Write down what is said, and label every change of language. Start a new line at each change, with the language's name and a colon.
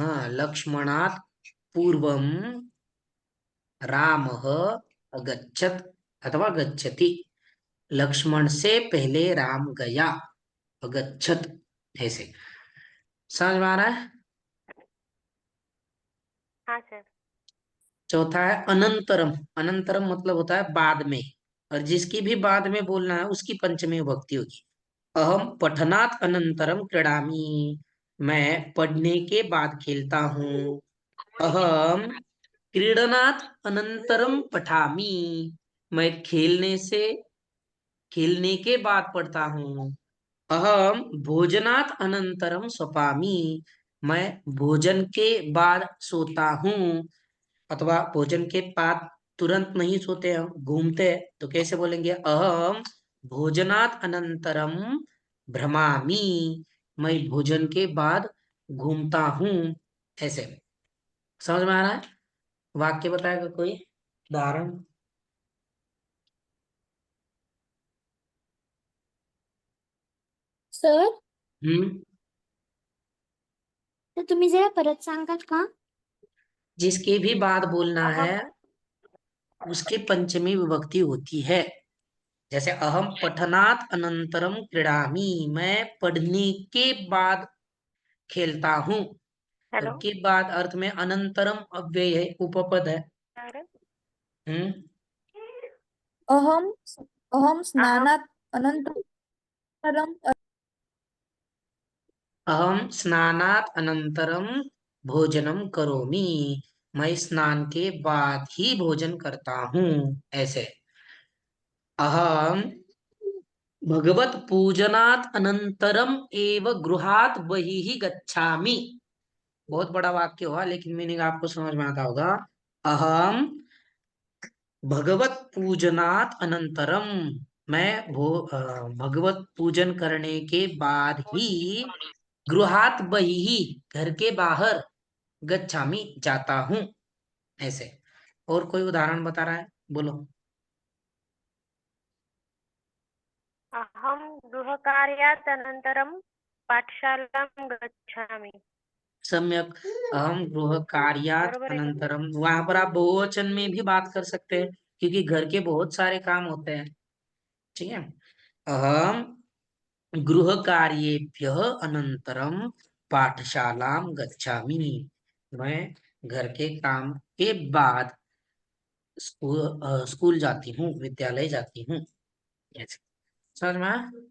Sanskrit: हाँ, लक्ष्मणात् पूर्वम रामः अगच्छत् अथवा गच्छति।
Hindi: लक्ष्मण से पहले राम गया, अगच्छत्, ऐसे। समझ में आ रहा है? हाँ सर। चौथा है अनंतरम। अनंतरम मतलब होता है बाद में, और जिसकी भी बाद में बोलना है उसकी पंचमी विभक्ति होगी।
Sanskrit: अहम पठनात् अनंतरम क्रीडामि।
Hindi: मैं पढ़ने के बाद खेलता हूँ।
Sanskrit: अहम क्रीडनात् अनंतरम पठामि।
Hindi: मैं खेलने के बाद पढ़ता हूँ।
Sanskrit: अहम भोजनात् अनंतरम स्वपामि।
Hindi: मैं भोजन के बाद सोता हूँ, अथवा भोजन के बाद तुरंत नहीं सोते हम, घूमते हैं, तो कैसे बोलेंगे?
Sanskrit: अहम भोजनात् अनंतरम भ्रमामि।
Hindi: मैं भोजन के बाद घूमता हूँ, ऐसे। समझ में आ रहा है? वाक्य बताएगा कोई उदाहरण? सर, हम्म।
Marathi: तर तुम्ही जरा परत सांगाल का?
Hindi: जिसके भी बाद बोलना है
Sanskrit: अहम
Hindi: उसके पंचमी विभक्ति होती है। जैसे
Sanskrit: अहम पठनात् अनंतरम क्रीडामि,
Hindi: मैं पढ़ने के बाद खेलता हूँ।
English: hello
Hindi: और के बाद अर्थ में अनंतरम अव्यय है, उपपद है। सर, हम्म।
Sanskrit: अहम अहम अहम स्नानात् अनन्तरम अहम स्नानात् अनंतरम भोजनम करोमि,
Hindi: मैं स्नान के बाद ही भोजन करता हूँ, ऐसे।
Sanskrit: अहम भगवत पूजनात् अनंतरम एव गृहात् बहिः गच्छामि।
Hindi: बहुत बड़ा वाक्य हुआ, लेकिन मीनिंग आपको समझ में आता होगा।
Sanskrit: अहम भगवत पूजनात् अनंतरम,
Hindi: मैं भगवत पूजन करने के बाद ही
Sanskrit: गृहात् बहिः,
Hindi: घर के बाहर, गच्छामि, जाता हूँ, ऐसे। और कोई उदाहरण बता रहा है? बोलो।
Sanskrit: अहम गृहकार्यात् अनन्तरं पाठशालां गच्छामि। सम्यक। अहम गृह कार्यात
Marathi: बरोबर आहे का?
Hindi: अनंतरम, वहां पर आप बहुवचन में भी बात कर सकते हैं, क्योंकि घर के बहुत सारे काम होते हैं। ठीक है।
Sanskrit: अहम गृह कार्येभ्य अनंतरम पाठशालां गच्छामि,
Hindi: मैं घर के काम के बाद स्कूल जाती हूँ, विद्यालय जाती हूँ, ऐसे। समझ में आया?